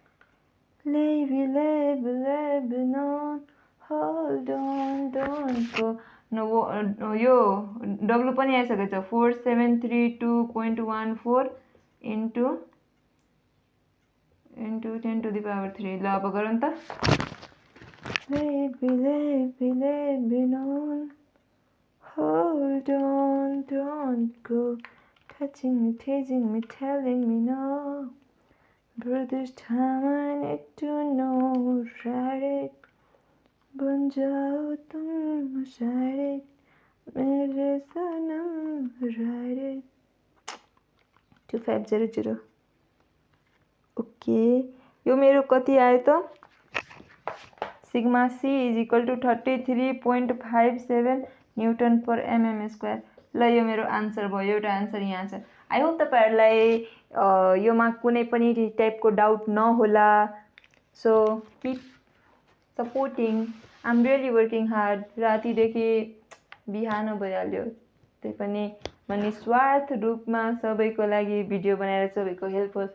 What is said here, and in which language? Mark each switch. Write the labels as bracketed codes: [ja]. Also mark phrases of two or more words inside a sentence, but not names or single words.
[en] hold on don't go no [ne] यो W पनि आइसकेको छ 4732.14 इन्टु 10⁻³। ल अब गरौँ त। [en] Hold on, don't go touching me, teasing me, telling me no. But this time I need to know, write it. [hi] बन जाओ तुम मुशाइरे मेरे सनम, [en] write it. [ne] 2500। ओके यो मेरो कति आयो त [en] sigma c is equal to 33.57 newton per mm square. [ne] ल यो मेरो आन्सर भयो। एउटा आन्सर यहाँ छ। [en] I hope [ne] तपाईहरुलाई योमा कुनै पनि टाइपको डाउट नहोला। [en] so keep supporting. I am really working hard. [ne] रातिदेखि बिहान भइहाल्यो त्यही पनि म निस्वार्थ रूपमा सबैको लागि भिडियो बनाएर सबैको हेल्प होस्।